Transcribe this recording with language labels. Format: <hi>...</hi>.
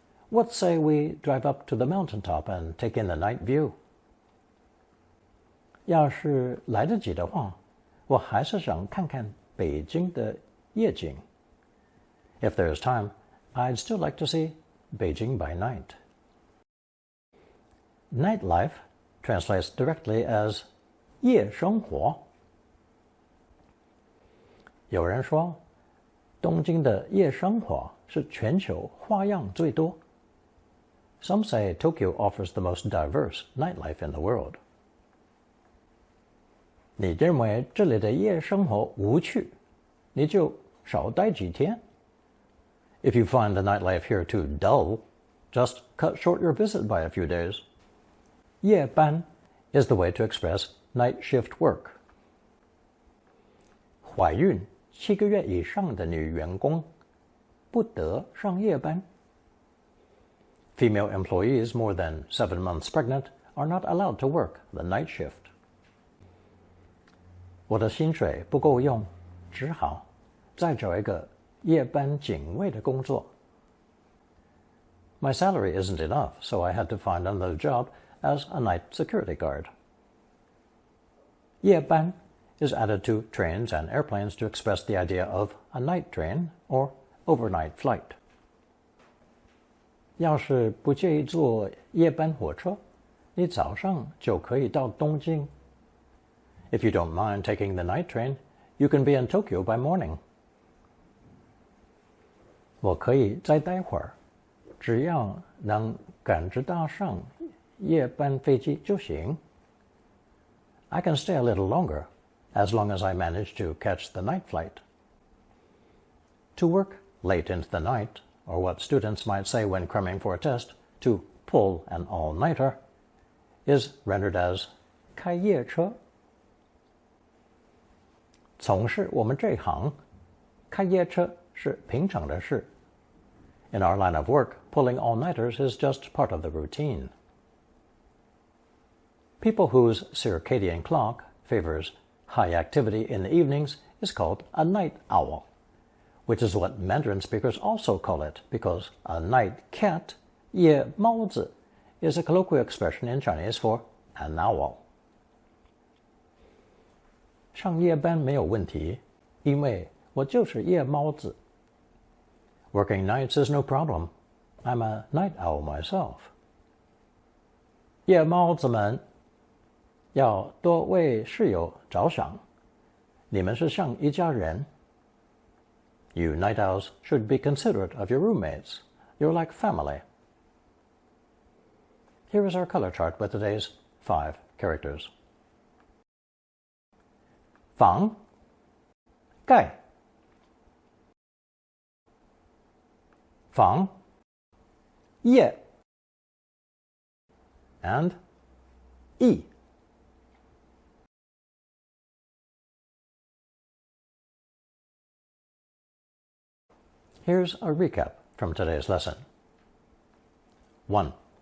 <en>What say we drive up to the mountaintop and take in the night view?</en> <zh>要是来得及的话，我还是想看看北京的夜景。</zh> <en>If there is time, I'd still like to see Beijing by night. Nightlife translates directly as 夜生活。</en> <zh>有人说，东京的夜生活是全球花样最多。</zh> <en>Some say Tokyo offers the most diverse nightlife in the world.</en> <zh>你认为这里的夜生活无趣，你就少待几天。</zh> <en>If you find the nightlife here too dull, just cut short your visit by a few days. 夜班 is the way to express night shift work.</en> <zh>怀孕7个月以上的女员工不得上夜班。</zh> <en>Female employees more than 7 months pregnant are not allowed to work the night shift.</en> <zh>我的薪水不够用，只好再找一个夜班警卫的工作。</zh> <en>My salary isn't enough, so I had to find another job as a night security guard. 夜班 is added to trains and airplanes to express the idea of a night train or overnight flight.</en> <zh>要是不介意坐夜班火车，你早上就可以到东京。</zh> <en>If you don't mind taking the night train, you can be in Tokyo by morning.</en> <zh>我可以再待会儿，只要能赶着搭上夜班飞机就行。</zh> <en>I can stay a little longer, as long as I manage to catch the night flight. To work late into the night, or what students might say when cramming for a test, to pull an all-nighter, is rendered as 开夜车。</en> <zh>从事我们这一行，开夜车是平常的事。</zh> <en>In our line of work, pulling all-nighters is just part of the routine. People whose circadian clock favors high activity in the evenings is called a night owl, which is what Mandarin speakers also call it, because a night cat, 夜猫子, is a colloquial expression in Chinese for an owl.</en> <zh>上夜班没有问题，因为我就是夜猫子。</zh> <en>Working nights is no problem. I'm a night owl myself.</en> <zh>夜猫子们要多为室友着想，你们是像一家人。</zh> <en>You night owls should be considerate of your roommates. You're like family. Here is our color chart with today's 5 characters. 房 盖 房 业 and 役 Here's a recap from today's lesson. 1.</en>